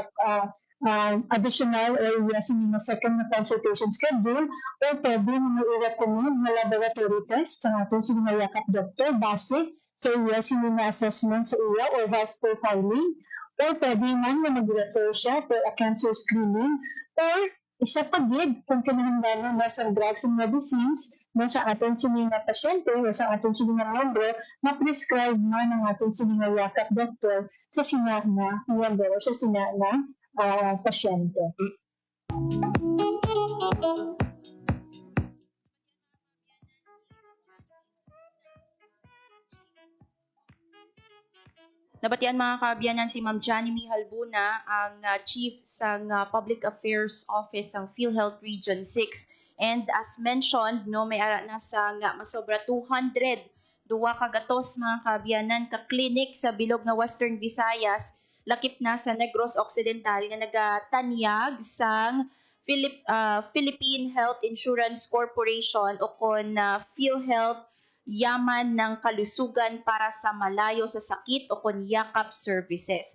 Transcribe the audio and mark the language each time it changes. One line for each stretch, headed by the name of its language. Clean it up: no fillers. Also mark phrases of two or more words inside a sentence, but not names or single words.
Hiligaynon: additional or iya sa mga second na consultation schedule o pwede na i-recommend na
English: laboratory test
Hiligaynon: sa atong mga YACAP doctor base sa iya sa mga assessment sa iya or
English: health profiling
Hiligaynon: o pwede man na mag-refer siya
English: for a cancer screening
Hiligaynon: or isa pa gid kung kinahanglan na sa
English: drugs and medicines
Filipino: sa ating mga pasyente
Hiligaynon: o
Filipino: sa ating mga miyembro
Hiligaynon: na prescribe man ng ating mga YACAP doctor sa sina na miyembro o sa sina na pasyente. Nabatian mga kaabyanan si Ma'am Johnny Mihalbuna, ang Chief sa Public Affairs Office ng PhilHealth Region 6.
English: And as mentioned,
Hiligaynon: may ara na sa masobra 200 duwa ka gatos mga kaabyanan ka clinic sa bilog nga Western Visayas lakip na sa Negros Occidental nga nagatanyag sang Philippine Health Insurance Corporation o kon PhilHealth
Filipino: yaman ng kalusugan para sa malayo sa sakit
Hiligaynon: o kon yakap services.